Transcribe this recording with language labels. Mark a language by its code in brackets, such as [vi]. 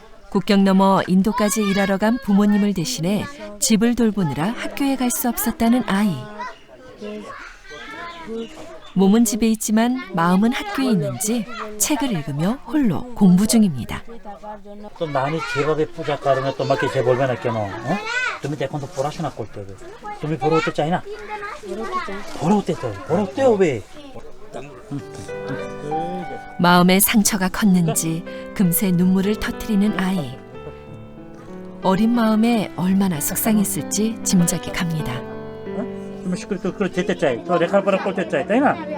[ko] 국경 넘어 인도까지 일하러 간 부모님을 대신해 집을 돌보느라 학교에 갈 수 없었다는 아이. 몸은 집에 있지만 마음은 학교에 있는지 책을 읽으며 홀로 공부 중입니다. [bn] তো নানি যেভাবে পূজা করে না তোমাকে যে বলবে না কেন? তুমি তো এখন তো পড়াশোনা করতে হবে, তুমি বড় হতে চাই না? বড় হতে হবে. [ko] 마음의 상처가 컸는지 금세 눈물을 터뜨리는 아이. 어린 마음에 얼마나 속상했을지 짐작이 갑니다. [bn] তুমি স্কুলে তো যেতে চাই, তো লেখাপড়া করতে চাই, তাই না?